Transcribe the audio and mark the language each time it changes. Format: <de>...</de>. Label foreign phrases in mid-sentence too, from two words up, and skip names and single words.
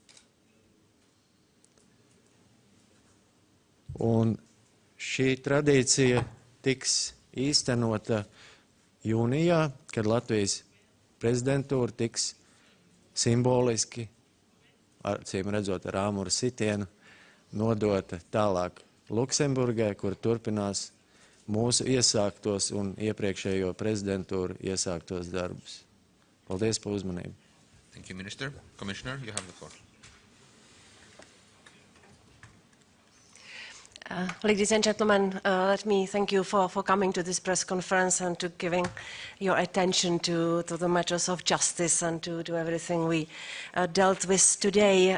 <lv>Un šī tradīcija tiks īstenota jūnijā, kad Latvijas prezidentūra tiks simboliski, acīm redzot ar āmura sitienu, nodota tālāk Luksemburgai, kur turpinās mūsu iesāktos un iepriekšējo prezidentūru iesāktos darbus. Paldies par uzmanību.</lv> <en>Thank you, Minister. Commissioner, you have the floor. Ladies and gentlemen, let me thank you for coming to this press conference and to giving your attention to the matters of justice and to everything we dealt with today.</en>